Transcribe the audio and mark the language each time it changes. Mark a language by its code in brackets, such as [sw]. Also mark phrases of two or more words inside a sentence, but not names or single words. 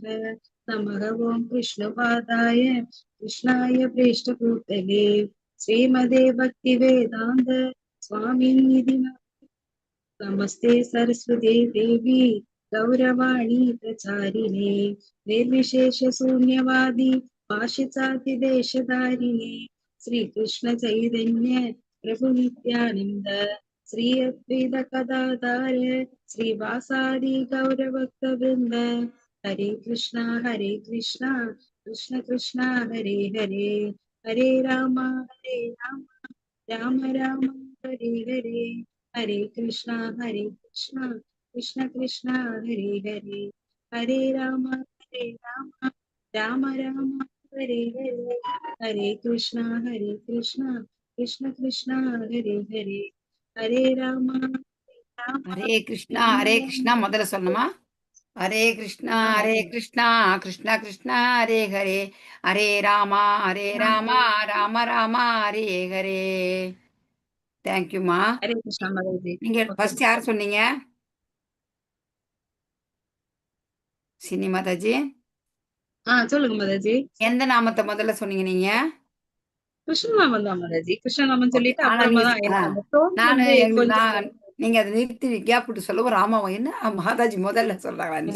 [sa] नमः ॐ कृष्णपादाय कृष्णाय प्रेष्ठभूतले श्रीमदे भक्तिवेदान्त स्वामिनिधि नमस्ते सरस्वती देवी गौरवाणी प्रचारिणे निर्विशेष शून्यवादी पाश्चात्यदेशधारिणे श्रीकृष्ण चैतन्य प्रभु नित्यानंद श्री अद्वैत कदाधार श्रीवासादि गौरभक्तवृंद हरे कृष्णा कृष्ण कृष्ण हरे हरे हरे राम राम राम हरे हरे हरे कृष्णा कृष्ण कृष्ण हरे हरे हरे राम राम हरे हरे हरे कृष्णा कृष्ण कृष्ण हरे हरे हरे राम [ta] ஹரே கிருஷ்ணா முதல்ல சொல்லணுமா? ஹரே கிருஷ்ணா கிருஷ்ணா கிருஷ்ணா ஹரே ஹரே ஹரே ராமா ராம ராமா ஹரே ஹரே. தேங்க்யூமா. [hi] हरे कृष्णा माताजी [ta] நீங்க ओके ஃபர்ஸ்ட் யார் சொன்னீங்க? சினி மாதாஜி. சொல்லுங்க மாதாஜி. எந்த நாமத்தை முதல்ல சொன்னீங்க நீங்க? கிருஷ்ணநாமம் தான் மாதாஜி. கிருஷ்ணநாமம் ஓகே. சொல்லிட்டு ஆனா அப்புறமா நீங்க தான் எனக்கு அந்த டோன் நானு வந்து கொஞ்சம் நீங்க அதை நிறுத்தி கேப் விட்டு சொல்லவும் ராமாவா என்ன மாதாஜி முதல்ல சொல்றாங்களா?